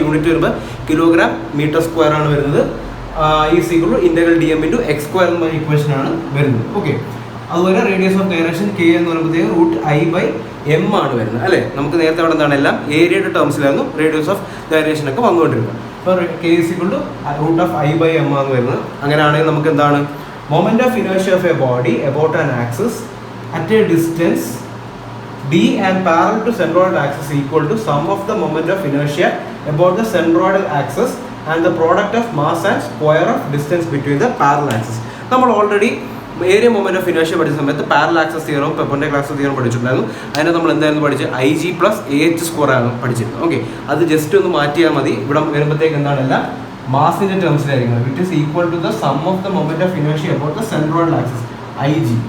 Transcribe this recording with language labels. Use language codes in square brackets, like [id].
[ml] Unit വരുമ്പോൾ kilogram metre square ആണ് വരുന്നത്. [en] is equal to integral d m into x square [ml] എന്ന equation ആണ് വരുന്നത്. ഓക്കെ, അതുപോലെ റേഡിയസ് ഓഫ് ഗൈറേഷൻ കെ എന്ന് പറയുമ്പോഴത്തേക്ക് റൂട്ട് ഐ ബൈ എം ആണ് വരുന്നത് അല്ലേ. നമുക്ക് നേരത്തെ അവിടെ എന്താണ് എല്ലാം ഏരിയയുടെ ടേംസിലായിരുന്നു റേഡിയസ് ഓഫ് ഗൈറേഷൻ ഒക്കെ വന്നുകൊണ്ടിരുന്നത്. അപ്പോൾ [en] k is equal to root of I by m [ml] ആണ് വരുന്നത്. അങ്ങനെയാണെങ്കിൽ നമുക്ക് എന്താണ് [en] Moment of inertia of a body about an axis at a distance d and parallel to centroidal axis equal to sum of the moment of inertia about the centroidal axis and the product of mass and square of distance between the parallel axis. [ml] നമ്മൾ already area moment of inertia പഠിച്ച സമയത്ത് parallel access തിയറവും perpendicular access തിയറവും പഠിച്ചിട്ടുണ്ടായിരുന്നു. അതിനെ നമ്മൾ എന്തായിരുന്നു പഠിച്ചത് I G plus A H square ആണ് പഠിച്ചിരുന്നത്. Okay, അത് ജസ്റ്റ് ഒന്ന് മാറ്റിയാൽ മതി. ഇവിടെ വരുമ്പോഴത്തേക്ക് എന്താണല്ല മാസിൻ്റെ ടേംസിലായിരിക്കും. [en] It is equal to the sum of the moment of inertia about the centroidal axis I G.